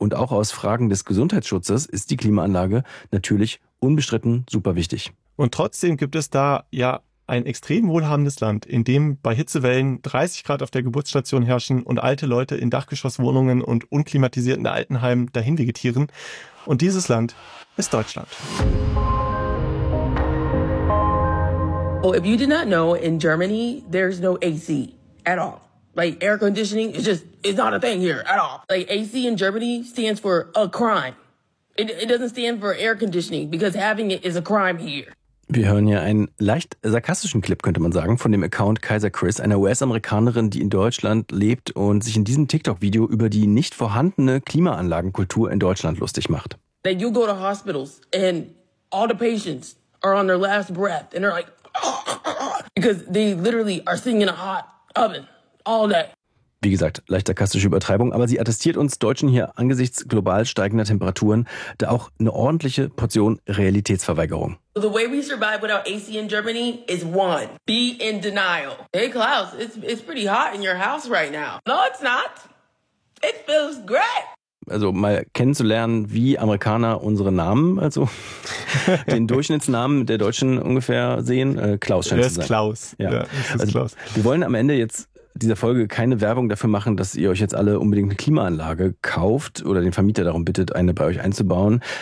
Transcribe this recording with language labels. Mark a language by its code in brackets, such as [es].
[de] Und auch aus Fragen des Gesundheitsschutzes ist die Klimaanlage natürlich unbestritten super wichtig. Und trotzdem gibt es da ja ein extrem wohlhabendes Land, in dem bei Hitzewellen 30 Grad auf der Geburtsstation herrschen und alte Leute in Dachgeschosswohnungen und unklimatisierten Altenheimen dahin vegetieren. Und dieses Land ist Deutschland. [en] Oh, if you did not know, in Germany, there's no AC at all. Like, air conditioning is just, it's not a thing here at all. Like, AC in Germany stands for a crime. It doesn't stand for air conditioning, because having it is a crime here. [de] Wir hören hier einen leicht sarkastischen Clip, könnte man sagen, von dem Account Kaiser Chris, einer US-Amerikanerin, die in Deutschland lebt und sich in diesem TikTok-Video über die nicht vorhandene Klimaanlagenkultur in Deutschland lustig macht. [en] That you go to hospitals and all the patients are on their last breath and they're like, because they literally are sitting in a hot oven all day. [de] Wie gesagt, leicht sarkastische Übertreibung, aber sie attestiert uns Deutschen hier angesichts global steigender Temperaturen da auch eine ordentliche Portion Realitätsverweigerung. [en] The way we survive without AC in Germany is one, be in denial. Hey Klaus, it's pretty hot in your house right now. No, it's not. It feels great. [de] Also mal kennenzulernen, wie Amerikaner unsere Namen, also den Durchschnittsnamen der Deutschen ungefähr sehen. Klaus scheint es zu sein. Klaus. Ja. Ja, das ist also Klaus. Wir wollen am Ende jetzt dieser Folge keine Werbung dafür machen, dass ihr euch jetzt alle unbedingt eine Klimaanlage kauft oder den Vermieter darum bittet, eine bei euch einzubauen.